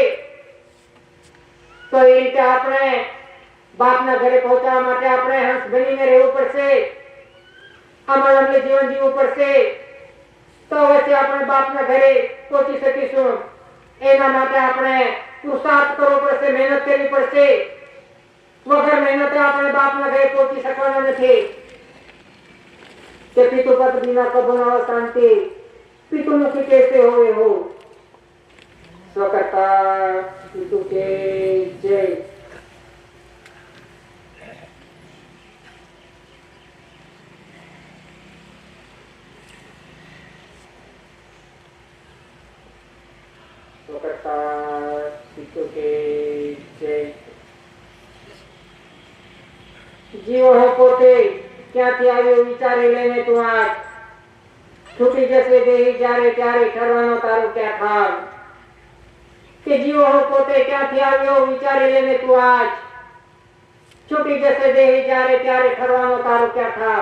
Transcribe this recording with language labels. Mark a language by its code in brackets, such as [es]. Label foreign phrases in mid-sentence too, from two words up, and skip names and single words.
[gu] તો એ રીતે આપણે બાપના ઘરે પહોંચવા માટે આપણે હંસ બનીને રહેવું પડશે, અમારું જીવન જીવવું પડશે. તો અવશ્ય આપણે બાપના ઘરે પહોંચી શકીશું. એના માટે આપણે પુરુષાર્થ કરવો પડશે, મહેનત કરવી પડશે. વગર મહેનતે આપણે બાપના ઘરે પહોંચી શકવાના નથી. [hi] के पितु पद बिना कबो न शांति, पितु मुखी कैसे होवे हो. स्वकर्ता पितु के जय. स्वकर्ता पितु के जय. [gu] જીવ હે પોતે ક્યાંથી આવ્યો વિચારી લઈને તું આજ, છૂટી જશે દેહી જ્યારે ત્યારે ઠરવાનો તારો ક્યાં ખામ. કે જીવો હું પોતે ક્યાંથી આવ્યો વિચારી લઈને તું આજ, છૂટી જશે દેહી જ્યારે ત્યારે ઠરવાનો તારો ક્યાં ખામ.